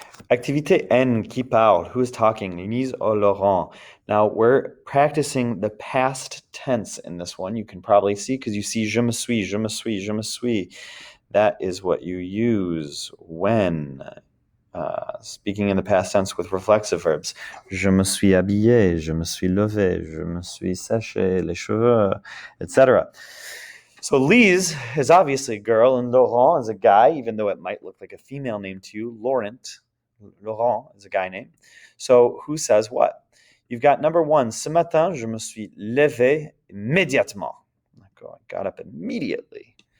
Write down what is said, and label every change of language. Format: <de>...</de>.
<fr>Activité N, qui parle?</fr> <en>Who's talking? Lise or Laurent? Now, we're practicing the past tense in this one. You can probably see because you see</en> <fr>je me suis, je me suis, je me suis.</fr> <en>That is what you use when speaking in the past tense with reflexive verbs.</en> <fr>Je me suis habillé, je me suis levé, je me suis séché les cheveux, etc.</fr> <en>So Lise is obviously a girl, and Laurent is a guy, even though it might look like a female name to you. Laurent is a guy name. So who says what? You've got number one,</en> <fr>ce matin, je me suis levé immédiatement.</fr> <en>I got up immediately.</en>